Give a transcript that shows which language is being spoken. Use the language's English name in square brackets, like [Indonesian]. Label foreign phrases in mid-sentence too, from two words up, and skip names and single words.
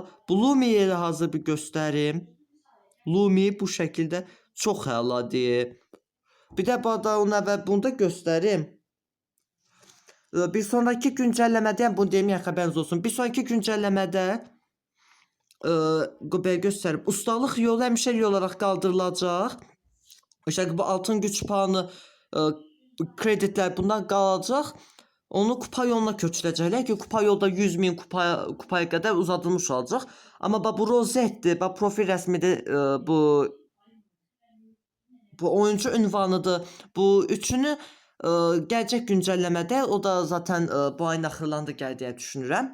[Azerbaijani] Bu Lumi'yi də hazır bir göstərim. Lumi bu şəkildə çox əladır. Bir də bu arada onu əvvəl bunu da göstərim. Bir sonraki güncəlləmədə, yəni bunu deməyəm, xəbəriniz olsun. Bir sonraki güncəlləmədə belə göstərim. Ustalıq yolu həmişəlik olaraq qaldırılacaq. [Turkish] İşte bu altın güç puanı kreditlər bundan qalacaq. [Azerbaijani] Onu kupa yoluna köçürəcəklər ki, kupa yolda 100.000 kupaya qədər uzadılmış olacaq. Amma bu rozetdir, profil rəsmidir, bu oyuncu ünvanıdır. Bu üçünü gələcək güncəlləmədə, o da zaten bu ayın axırlarında gəlir deyə düşünürəm.